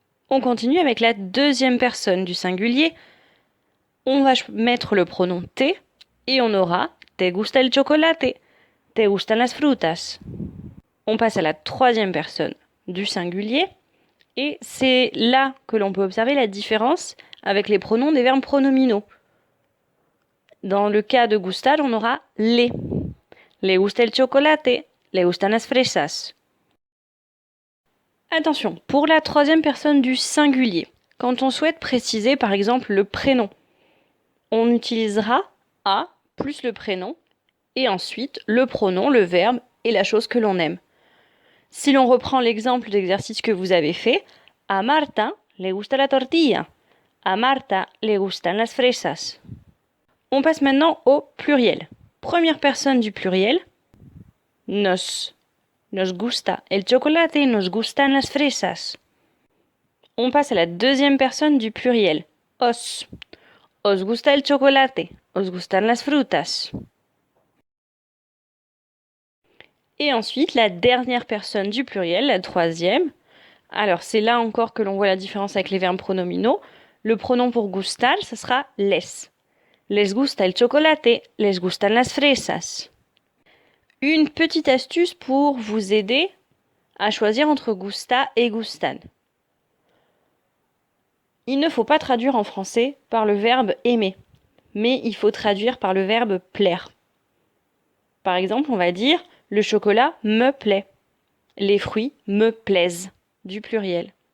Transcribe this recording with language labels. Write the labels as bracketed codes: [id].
[fr] On continue avec la deuxième personne du singulier. On va mettre le pronom te et on aura [es] te gusta el chocolate, te gustan las frutas. [fr] On passe à la troisième personne du singulier et c'est là que l'on peut observer la différence avec les pronoms des verbes pronominaux. Dans le cas de gustar, on aura le. [es] Le gusta el chocolate, le gustan las fresas. [fr] Attention, pour la troisième personne du singulier, quand on souhaite préciser par exemple le prénom, on utilisera a plus le prénom et ensuite le pronom, le verbe et la chose que l'on aime. Si l'on reprend l'exemple d'exercice que vous avez fait, [es] a Marta le gusta la tortilla, a Marta le gustan las fresas. [fr] On passe maintenant au pluriel. Première personne du pluriel, [es] nos gusta el chocolate y nos gustan las fresas. [fr] On passe à la deuxième personne du pluriel, [es] os gusta el chocolate, os gustan las frutas. [fr] Et ensuite, la dernière personne du pluriel, la troisième. Alors, c'est là encore que l'on voit la différence avec les verbes pronominaux. Le pronom pour gustar, ce sera les. [es] Les gusta el chocolate, les gustan las fresas. [fr] Une petite astuce pour vous aider à choisir entre gusta et gustan. Il ne faut pas traduire en français par le verbe aimer, mais il faut traduire par le verbe plaire. Par exemple, on va dire le chocolat me plaît. Les fruits me plaisent, du pluriel.